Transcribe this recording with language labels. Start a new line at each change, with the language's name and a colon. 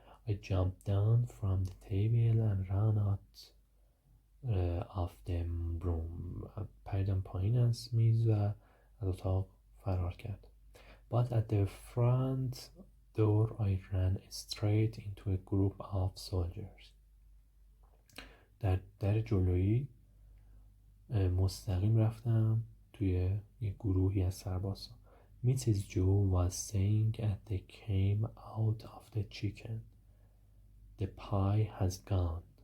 English: I jumped down from the table and ran out of the room.
Persian: پریدم پایین از میز و از اتاق فرار کرد.
English: But at the front door I ran straight into a group of soldiers.
Persian: در جلویی مستقیم رفتم توی یک گروهی از سربازان.
English: Mrs. Joe was saying as they came out of the chicken, the pie has gone.